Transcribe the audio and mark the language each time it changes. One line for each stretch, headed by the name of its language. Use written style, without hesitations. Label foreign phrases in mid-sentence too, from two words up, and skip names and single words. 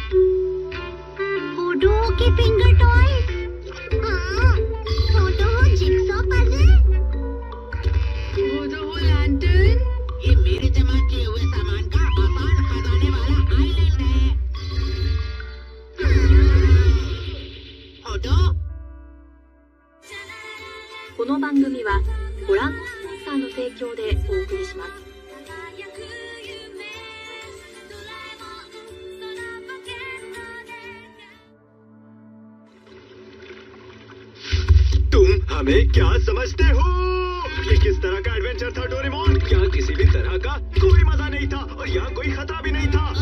Hindi: होडोहो के
English: finger toys.
Hindi: होडोहो
English: jigsaw puzzle.
Hindi: होडोहो लैंटर्न। ये मेरे जमा किए हुए सामान का आसान खजाने वाला आइलैंड है। होडो।
Japanese: この番組はご覧のスポンサーの提供でお送りします。
Hindi: तुम हमें क्या समझते हो? ये किस तरह का एडवेंचर था डोरेमोन? यहाँ किसी भी तरह का कोई मजा नहीं था और यहाँ कोई खतरा भी नहीं था।